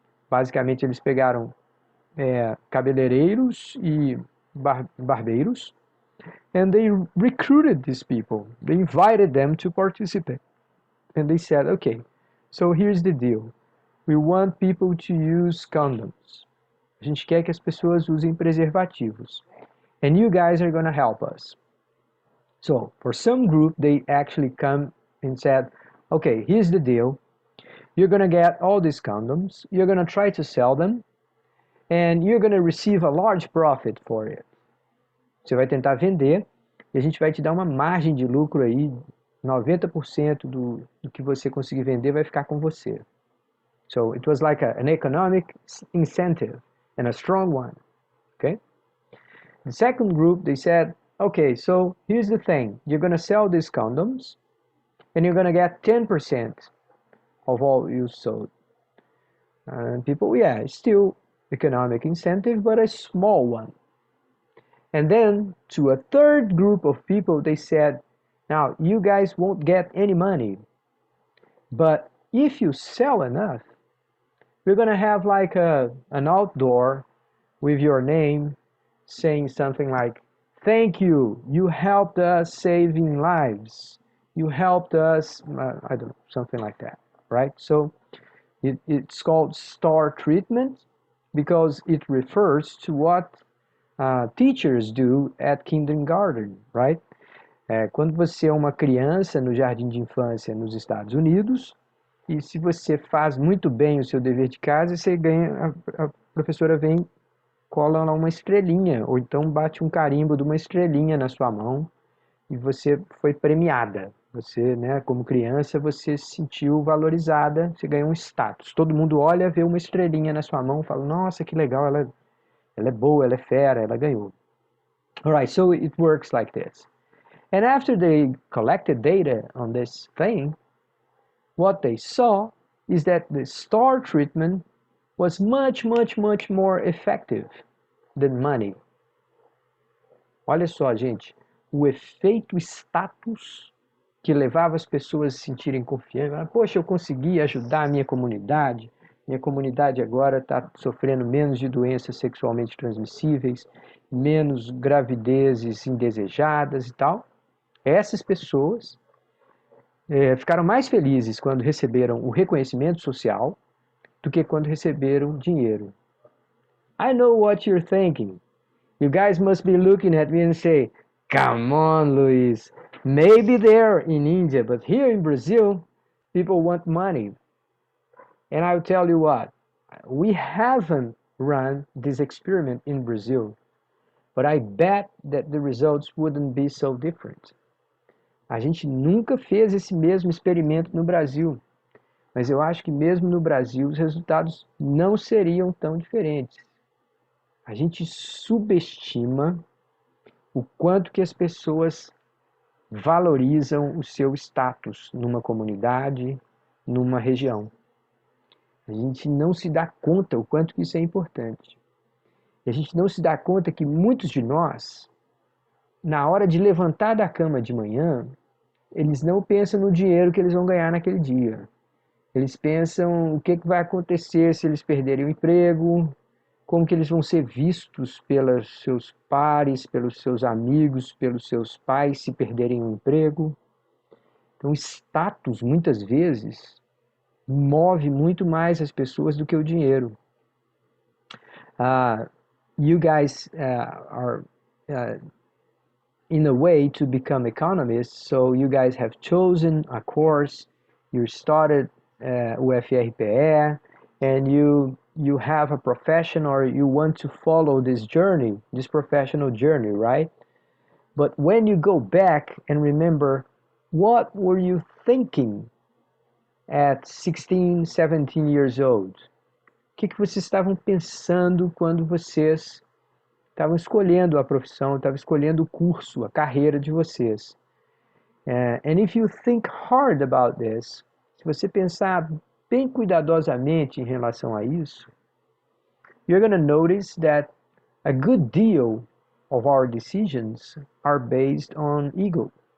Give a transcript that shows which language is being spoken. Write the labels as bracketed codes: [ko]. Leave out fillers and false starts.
[pt] Basicamente, eles pegaram cabeleireiros e barbeiros, [en] and they recruited these people. They invited them to participate. And they said, okay, so here's the deal. We want people to use condoms. [pt] A gente quer que as pessoas usem preservativos. [en] And you guys are going to help us. So for some group, they actually come and said, okay, here's the deal. You're going to get all these condoms. You're going to try to sell them. And you're going to receive a large profit for it. [pt] Você vai tentar vender e a gente vai te dar uma margem de lucro aí, 90% do que você conseguir vender vai ficar com você. [en] So it was like an economic incentive and a strong one, okay? The second group, they said, okay, so here's the thing. You're going to sell these condoms and you're going to get 10% of all you sold. And people, yeah, still economic incentive, but a small one. And then to a third group of people, they said, now you guys won't get any money, but if you sell enough, we're going to have like an outdoor with your name saying something like, thank you, you helped us saving lives. You helped us, I don't know, something like that, right? So it's called star treatment because it refers to what teachers do at kindergarten, right? [pt] Quando você é uma criança no jardim de infância nos Estados Unidos, e se você faz muito bem o seu dever de casa, você ganha, a professora vem, cola lá uma estrelinha, ou então bate um carimbo de uma estrelinha na sua mão, e você foi premiada. Você, né, como criança, você se sentiu valorizada, você ganhou um status. Todo mundo olha, vê uma estrelinha na sua mão, fala, nossa, que legal, ela é boa, ela é fera, ela ganhou. [en] Alright, so it works like this. And after they collected data on this thing, what they saw is that the star treatment was much, much, much more effective than money. [pt] Olha só, gente, o efeito status que levava as pessoas a se sentirem confiantes. Poxa, eu consegui ajudar a minha comunidade agora está sofrendo menos de doenças sexualmente transmissíveis, menos gravidezes indesejadas e tal. Essas pessoas ficaram mais felizes quando receberam o reconhecimento social do que quando receberam dinheiro. [en] I know what you're thinking. You guys must be looking at me and say, come on, Luis. Maybe there in India, but here in Brazil, people want money. And I'll tell you what, we haven't run this experiment in Brazil, but I bet that the results wouldn't be so different. [pt] A gente nunca fez esse mesmo experimento no Brasil, mas eu acho que mesmo no Brasil os resultados não seriam tão diferentes. A gente subestima o quanto que as pessoas valorizam o seu status numa comunidade, numa região. A gente não se dá conta o quanto que isso é importante. E a gente não se dá conta que muitos de nós, na hora de levantar da cama de manhã, eles não pensam no dinheiro que eles vão ganhar naquele dia. Eles pensam o que vai acontecer se eles perderem o emprego, como que eles vão ser vistos pelos seus pares, pelos seus amigos, pelos seus pais se perderem o emprego. Então, status, muitas vezes, move muito mais as pessoas do que o dinheiro. [en] You guys are in a way to become economists, so you guys have chosen a course, you started with UFRPE, and you have a profession or you want to follow this journey, this professional journey, right? But when you go back and remember, what were you thinking at 16, 17 years old? [pt] O que vocês estavam pensando quando vocês estavam escolhendo a profissão, estavam escolhendo o curso, a carreira de vocês? [en] And if you think hard about this, [pt] se você pensar bem cuidadosamente em relação a isso, [en] you're going to notice that a good deal of our decisions are based on ego.